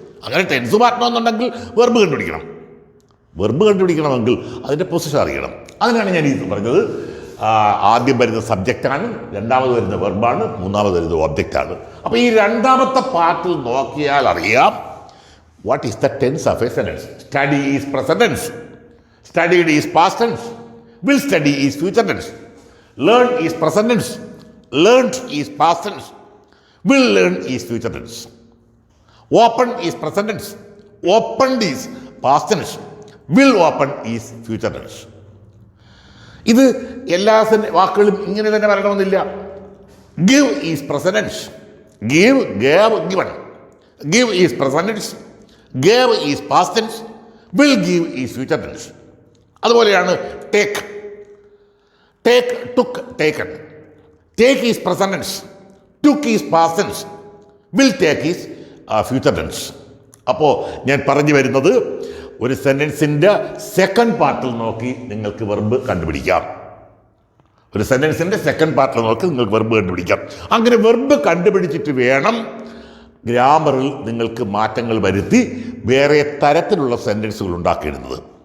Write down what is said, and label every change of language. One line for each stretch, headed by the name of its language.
Malayalam: അങ്ങനെ tense മാറ്റണമെന്നുണ്ടെങ്കിൽ verb കണ്ടുപിടിക്കണം. Verb കണ്ടുപിടിക്കണമെങ്കിൽ അതിൻ്റെ പൊസിഷൻ അറിയണം. അതിനാണ് ഞാൻ ഇത് പറഞ്ഞത്. ആദ്യം വരുന്ന സബ്ജക്റ്റാണ്, രണ്ടാമത് വരുന്ന വെർബാണ്, മൂന്നാമത് വരുന്ന ഒബ്ജക്റ്റാണ്. അപ്പോൾ ഈ രണ്ടാമത്തെ പാർട്ടിൽ നോക്കിയാൽ അറിയാം
English: what is the tense of a sentence. Study is present tense, studied is past tense, will study is future tense, learn is present tense, learned is past tense, will learn is future tense, open is present tense, opened is past tense, will open is future tense.
Malayalam: ഇത് എല്ലാ വാക്കുകളും ഇങ്ങനെ തന്നെ വരണമെന്നില്ല.
English: give is present tense, give, gave, given. give is present tense, gave is past tense, will give is future tense.
Malayalam: അതുപോലെയാണ് take.
English: take, took, taken. take is present tense, took is past tense, will take is future tense.
Malayalam: അപ്പോൾ ഞാൻ പറഞ്ഞു വരുന്നത്, ഒരു സെൻറ്റൻസിൻ്റെ second പാർട്ടിൽ നോക്കി നിങ്ങൾക്ക് verb കണ്ടുപിടിക്കാം. ഒരു സെൻറ്റൻസിൻ്റെ സെക്കൻഡ് പാർട്ടിൽ നോക്കി നിങ്ങൾക്ക് വെർബ് കണ്ടുപിടിക്കാം. അങ്ങനെ വെർബ് കണ്ടുപിടിച്ചിട്ട് വേണം ഗ്രാമറിൽ നിങ്ങൾക്ക് മാറ്റങ്ങൾ വരുത്തി വേറെ തരത്തിലുള്ള സെൻറ്റൻസുകൾ ഉണ്ടാക്കിയിടുന്നത്.